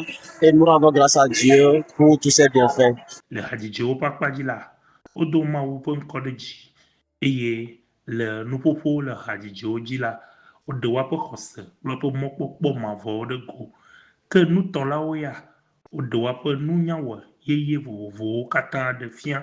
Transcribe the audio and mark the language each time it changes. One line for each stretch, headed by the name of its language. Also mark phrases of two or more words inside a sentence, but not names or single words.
French: Et nous rendons grâce à Dieu pour tous ces bienfaits.
Ewe: Le hadidjewo kpakpadzi la wodo Mawu ƒe ŋkɔ ɖe dzi eye le nuƒoƒo le hadidzewo dzi la woɖe woaƒe xɔse kple woƒe mɔkpɔkpɔ mavɔwo ɖe go. Ke nutɔlawo ya woɖe woaƒe nunyawɔ yeye vovovowo katã ɖe fia.